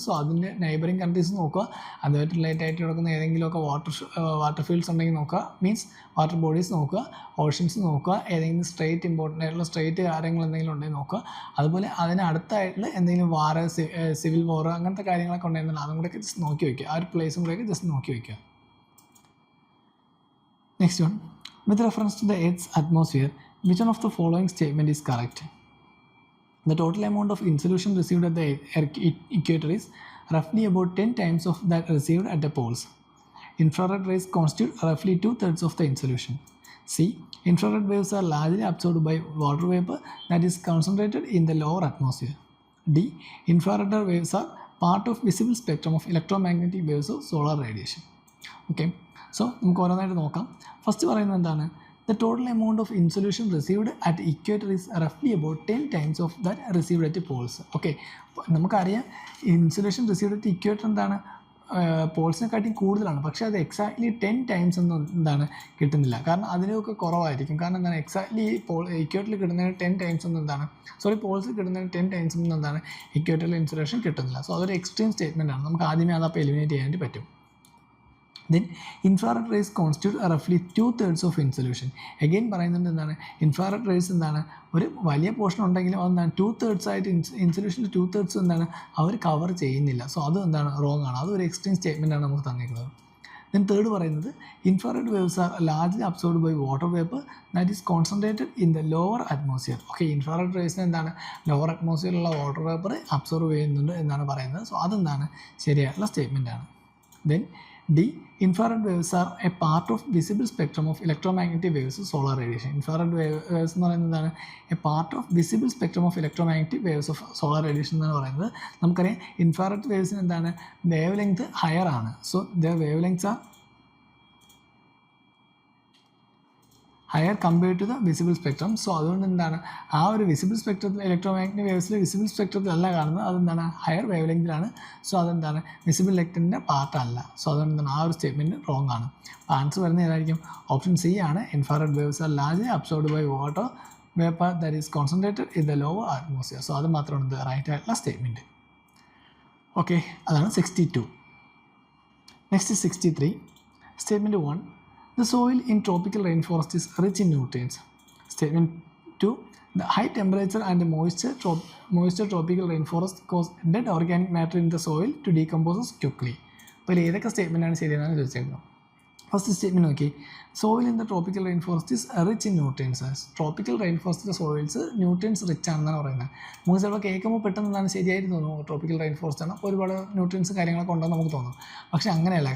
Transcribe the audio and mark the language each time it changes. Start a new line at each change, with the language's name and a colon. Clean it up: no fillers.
Malayalam: So അതിൻ്റെ neighbouring countries നോക്കുക. അതുമായിട്ട് റിലേറ്റ് ആയിട്ട് കിടക്കുന്ന ഏതെങ്കിലുമൊക്കെ വാട്ടർ ഫീൽഡ്സ് ഉണ്ടെങ്കിൽ നോക്കുക, മീൻസ് വാട്ടർ ബോഡീസ് നോക്കുക, ഓഷ്യൻസ് നോക്കുക, ഏതെങ്കിലും സ്ട്രേറ്റ് ഇമ്പോർട്ടൻ്റ് ആയിട്ടുള്ള സ്ട്രേറ്റ് കാര്യങ്ങൾ എന്തെങ്കിലും ഉണ്ടെങ്കിൽ നോക്കുക. അതുപോലെ അതിന് അടുത്തായിട്ടുള്ള എന്തെങ്കിലും വാർ, സിവിൽ വാർ അങ്ങനത്തെ കാര്യങ്ങളൊക്കെ ഉണ്ടെങ്കിൽ അതും കൂടെയൊക്കെ ജസ്റ്റ് നോക്കി വയ്ക്കുക. ആ ഒരു പ്ലേസും കൂടെയൊക്കെ ജസ്റ്റ് നോക്കി വയ്ക്കുക.
English: Next one, with reference to the Earth's atmosphere, which one of the following statement is correct? The total amount of insolution received at the equator is roughly about 10 times of that received at the poles. Infrared rays constitute roughly 2/3 of the insolution. C. Infrared waves are largely absorbed by water vapor that is concentrated in the lower atmosphere. D. Infrared waves are part of visible spectrum of electromagnetic waves of solar radiation.
Malayalam: Okay. So നമുക്ക് ഓരോന്നായിട്ട് നോക്കാം. First പറയുന്നത് എന്താണ്?
English: The total amount of ഇൻസൊല്യൂഷൻ received at equator is റഫ്ലി about 10 times of that received at Paul's.
Malayalam: Okay, നമുക്കറിയാം insulation received at equator എന്താണ് പോൾസിനെക്കാട്ടിയും കൂടുതലാണ്. പക്ഷേ അത് എക്സാക്ട്ലി 10 ടൈംസ് ഒന്നും എന്താണ് കിട്ടുന്നില്ല. കാരണം അതിനൊക്കെ കുറവായിരിക്കും. കാരണം എന്താണ് എക്സാക്ട്ലി ഇക്വേറ്ററിൽ കിട്ടുന്നതിന് 10 ടൈംസ് ഒന്നും എന്താണ് പോൾസിൽ കിട്ടുന്നതിന് 10 ടൈംസ് ഒന്നും എന്താണ് ഇക്വേറ്ററിൽ ഇൻസുലേഷൻ കിട്ടുന്നില്ല. സോ അതൊരു എക്സ്ട്രീം സ്റ്റേറ്റ്മെൻ്റ് ആണ്. നമുക്ക് ആദ്യമേ അതപ്പോൾ എലിമിനേറ്റ് ചെയ്യാനായിട്ട് പറ്റും.
English: Then infrared rays constitute roughly 2/3 of insolution.
Malayalam: Again പറയുന്നത് എന്താണ്? ഇൻഫ്രാറെഡ് റേസ് എന്താണ് ഒരു വലിയ പോർഷൻ ഉണ്ടെങ്കിലും അതെന്താണ് 2/3 ആയിട്ട് ഇൻസൊല്യൂഷനിൽ 2/3 എന്താണ് അവർ കവർ ചെയ്യുന്നില്ല. സോ അത് എന്താണ് റോങ് ആണ്. അതൊരു എക്സ്ട്രീം സ്റ്റേറ്റ്മെൻ്റ് ആണ് നമുക്ക് തന്നിരിക്കുന്നത്. ദെൻ തേർഡ് പറയുന്നത്
English: Infrared waves are largely absorbed by water vapour that is concentrated in the lower atmosphere.
Malayalam: Okay, infrared റേസിന് എന്താണ് ലോവർ അറ്റ്മോസ്ഫിയറിലുള്ള വാട്ടർ വേപ്പർ അബ്സോർവ് ചെയ്യുന്നുണ്ട് എന്നാണ് പറയുന്നത്. സോ അതെന്താണ് ശരിയായിട്ടുള്ള സ്റ്റേറ്റ്മെൻ്റ് ആണ്.
English: Then D. Infrared waves are a part of visible spectrum of electromagnetic waves of solar radiation. Infrared waves
Malayalam: എന്ന് പറയുന്നത് എന്താണ്?
English: a part of visible spectrum of electromagnetic waves of solar radiation
Malayalam: എന്നാണ് പറയുന്നത്. നമുക്കറിയാം infrared വേവ്സിന് എന്താണ് wave length higher ആണ്.
English: So the wavelengths are higher compared to the visible spectrum.
Malayalam: So അതുകൊണ്ട് എന്താണ് ആ ഒരു വിസിബിൾ സ്പെക്ട്രത്തിൽ ഇലക്ട്രോമാഗ്നറ്റിക് വേവ്സിൽ വിസിബിൾ സ്പെക്ട്രത്തിലല്ല കാണുന്നത്. അതെന്താണ് ഹയർ വേവ് ലെങ്തിലാണ്. സോ അതെന്താണ് വിസിബിൾ ലെങ്തിൻ്റെ പാർട്ടല്ല. സോ അതുകൊണ്ട് എന്താണ് ആ ഒരു സ്റ്റേറ്റ്മെൻറ്റ് റോങ് ആണ്. അപ്പോൾ ആൻസർ വരുന്നത് ഏതായിരിക്കും? ഓപ്ഷൻ സി ആണ്.
English: Infrared waves are largely absorbed by water vapour that is concentrated in the lower atmosphere.
Malayalam: So അത് മാത്രമാണ് ഇത് റൈറ്റ് ആയിട്ടുള്ള സ്റ്റേറ്റ്മെൻറ്റ്. ഓക്കെ, അതാണ് 62. Next 63. Statement 1.
English: The soil in tropical rainforest is rich in nutrients. Statement 2. The high temperature and moisture tropical rainforest cause dead organic matter in the soil to decompose quickly.
Malayalam: അപ്പോൾ ഏതൊക്കെ സ്റ്റേറ്റ്മെൻറ്റാണ് ശരിയെന്നാണ് ചോദിച്ചേക്കുന്നത്. First statement നോക്കി.
English: soil in the
Malayalam: tropical rain forest is rich in nutrients. Tropical rain ഫോറസ്റ്റിലെ soils nutrients rich ആണെന്നാണ് പറയുന്നത്. നമുക്ക് ചിലപ്പോൾ കേൾക്കുമ്പോൾ പെട്ടെന്ന് എന്താണ് ശരിയായിട്ട് തോന്നുന്നു ട്രോപ്പിക്കൽ റെയിൻ ഫോറസ്റ്റ് ആണ്, അപ്പോൾ ഒരുപാട് ന്യൂട്രിയൻസ് കാര്യങ്ങളൊക്കെ ഉണ്ടെന്ന് നമുക്ക് തോന്നും. പക്ഷേ അങ്ങനെയല്ല.